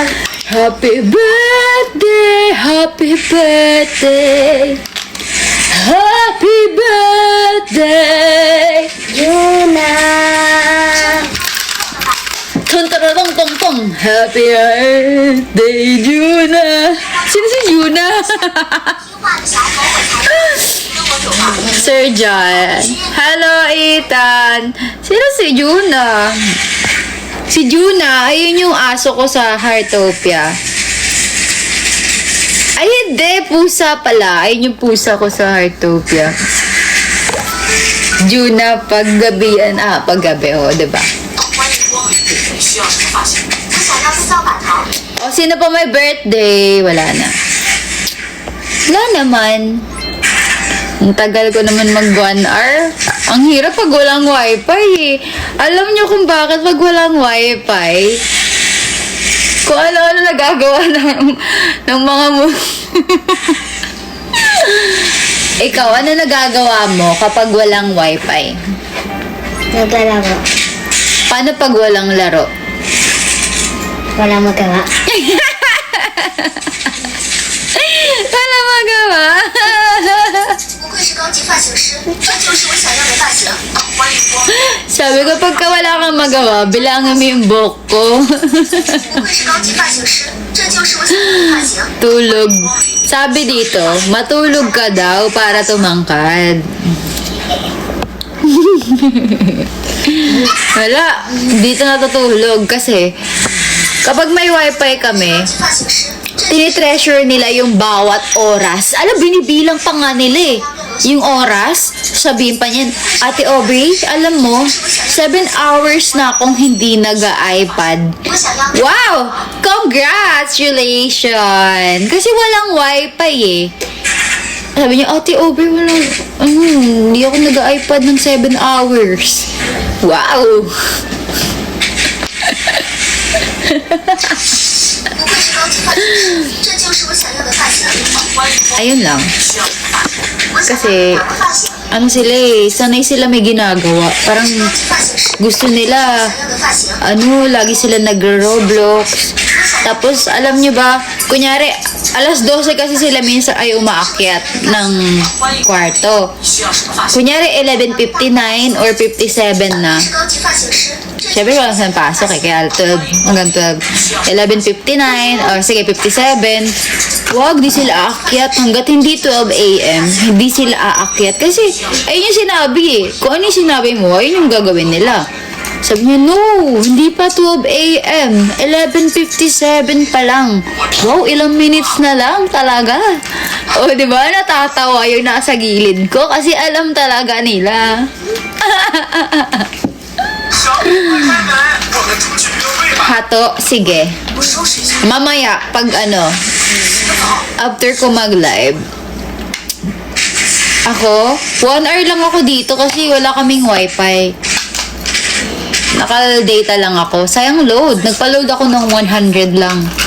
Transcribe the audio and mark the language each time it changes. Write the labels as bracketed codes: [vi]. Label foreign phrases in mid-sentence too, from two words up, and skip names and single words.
[en] happy birthday, happy birthday, happy birthday. Yuna. Tong tong tong. Happy birthday, Juna. [tl] Sino si Juna? [zh] 听话的小狗我才跟我走吧。 [en] Sir John. Hello, Ethan. [tl] Sino si Juna? Si Juna, ayun yung aso ko sa Heartopia. Ay, hindi. Pusa pala. Ayun yung pusa ko sa Heartopia. Juna, paggabian. Ah, paggabi. O, diba? [zh] 欢迎光临，你需要什么发型？我想要四焦板糖。 [tl] O, sino pa may birthday? Wala na. Wala naman. Ang tagal ko naman mag 1 hour. Ang hirap pag walang wifi eh. Alam niyo kung bakit pag walang wifi? Kung ano-ano nagagawa ng mga mo. Ikaw, ano nagagawa mo kapag walang wifi? Naglalaro. Paano pag walang laro? Wala magawa. Wala magawa. [zh] 不愧是高级发型师，这就是我想要的发型。欢迎光临。 [tl] Sabi ko, pagka wala kang magawa, bilangan mo yung buhok ko. [zh] 不愧是高级发型师，这就是我想要的发型。 [tl] Tulog. Sabi dito, matulog ka daw para tumangkad. Wala. Dito natutulog kasi kapag may wifi kami, [zh] 高级发型师，这 [tl] tinitreasure nila yung bawat oras. Alam, binibilang pa nga nila eh. Yung oras, sabihin pa niyan, Ate Aubrey, alam mo, 7 hours na akong hindi nag-iPad. [zh] 我想要的。 [en] Wow! Congratulations! [tl] Kasi walang wifi eh. Sabi niya, Ate Aubrey, walang, hindi ako nag-iPad ng 7 hours. Wow! [zh] 不愧是高级发型师，这就是我想要的发型。欢迎光临， [tl] Ayun lang. [zh] 需要什么发型？我想要 [tl] Kasi, [zh] 哪个发型？ [tl] ano sila eh, sanay sila may ginagawa. Parang [zh] 高级发型师， [tl] gusto nila, [zh] 想要的发型。 [tl] lagi sila nag-Roblox. Tapos, alam nyo ba, kunyari, alas 12 kasi sila minsan ay umaakyat ng kwarto. [zh] 需要什么发型？ [tl] Kunyari, 11:59 or 57 na. [zh] 是高级发型师，这 [tl] Siyempre, wala saan pasok eh. Kaya 12, hanggang 12. 11:59 or sige, 57. Wag, di sila aakyat hanggat hindi 12 a.m. Hindi sila aakyat. Kasi, ayun yung sinabi eh. Kung ano yung sinabi mo, ayun yung gagawin nila. Sabi niya, no, hindi pa 12 a.m. 11:57 pa lang. Wow, ilang minutes na lang talaga. O, di ba? Natatawa yung nasa gilid ko kasi alam talaga nila. [zh] 小姐快开门，我们出去约会吧。 [tl] Hato, sige. [zh] 我收拾一下。 [tl] Mamaya, pag after ko mag-live, ako, 1 hour lang ako dito kasi wala kaming wifi. Naka-data lang ako. Sayang load. Nagpa-load ako ng 100 lang.